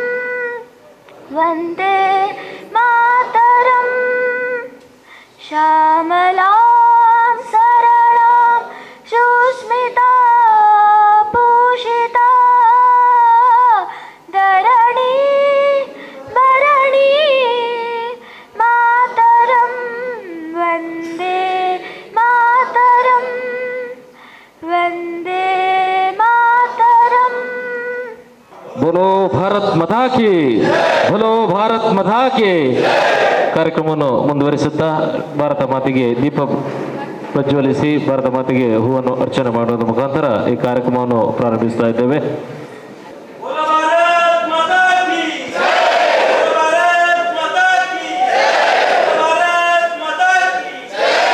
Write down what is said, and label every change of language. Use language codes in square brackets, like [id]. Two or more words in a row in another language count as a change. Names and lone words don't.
[sa] वन्दे मातरं श्यामलां सरलां सुस्मिता भूषिता धरणी भरणी मातरं वन्दे मातरं वन्दे मातरं [hi] बोलो भारत माता की बोलो भारत माता की. [kn] ಕಾರ್ಯಕ್ರಮವನ್ನು ಮುಂದುವರಿಸುತ್ತಾ ಭಾರತ ಮಾತೆಗೆ ದೀಪ ಪ್ರಜ್ವಲಿಸಿ ಭಾರತ ಮಾತೆಗೆ ಹೂವನ್ನು ಅರ್ಚನೆ ಮಾಡುವುದರ ಮುಖಾಂತರ ಈ ಕಾರ್ಯಕ್ರಮವನ್ನು ಪ್ರಾರಂಭಿಸ್ತಾ ಇದ್ದೇವೆ. [hi] बोलो भारत माता की जय, बोलो भारत माता की जय, बोलो भारत माता की जय.